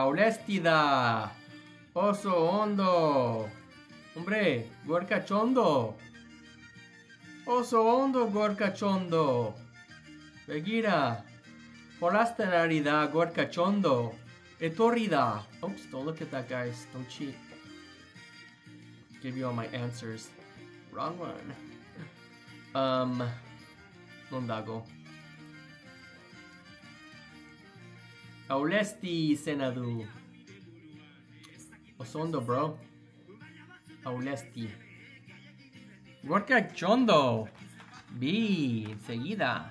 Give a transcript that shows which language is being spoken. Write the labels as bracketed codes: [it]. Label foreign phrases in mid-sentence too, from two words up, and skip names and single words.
[eu] Olesti da! Oso ondo! Hombre, gorkatxondo! Oso ondo gorkatxondo! Begira! Jolasten ari da gorkatxondo! Etorri da! [en] Oops, don't look at that, guys. Don't cheat. Give you all my answers. Wrong one. [eu] Non dago. Aulesti izena du. Oso ondo, bro. Aulesti. Gorkatxondo! Bi, enseguida.